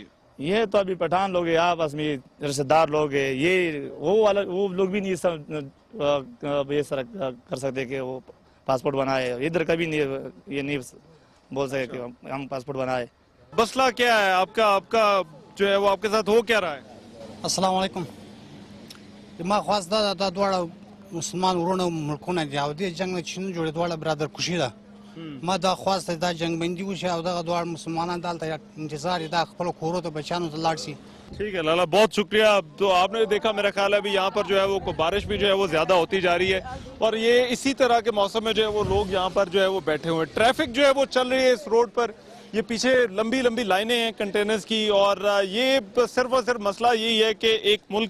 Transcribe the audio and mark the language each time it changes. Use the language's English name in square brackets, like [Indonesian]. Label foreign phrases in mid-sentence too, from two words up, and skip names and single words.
[Urdu] یہ تو ابھی پٹھان لوگ ہیں، آپس میں رشتہ دار لوگ ہیں، یہ وہ لوگ بھی نہیں یہ کر سکتے کہ وہ پاسپورٹ بنائے، ادھر کبھی نہیں یہ نہیں بول سکے کہ ہم پاسپورٹ بنائے۔ مسئلہ کیا ہے آپ کا جو ہے وہ آپ کے ساتھ ہو کیا رہا ہے؟ [Arabic] السلام علیکم، [Pashto] ما خواست دا دواړه مسلمان ورونه ملکونه دي او دې جنگ نه چې نه جوړې دواړه برادر کشي ده، ما دا خواست دا جنگ بندي وشي او دغه دواړه مسلمانان دلته انتظار دا خپل کورو ته بچانو ته لاړ شي۔ [Urdu] ٹھیک ہے لالا، بہت شکریہ۔ تو آپ نے دیکھا میرا خیال ہے ابھی یہاں پر جو ہے وہ بارش بھی جو ہے وہ زیادہ ہوتی جا رہی ہے، اور یہ اسی طرح کے موسم میں جو ہے وہ لوگ یہاں پر جو ہے وہ بیٹھے ہوئے ہیں، ٹریفک جو ہے وہ چل رہی ہے اس روڈ پر، یہ پیچھے لمبی لائنیں ہیں کنٹینرز کی، اور یہ صرف اور صرف مسئلہ یہی ہے کہ ایک ملک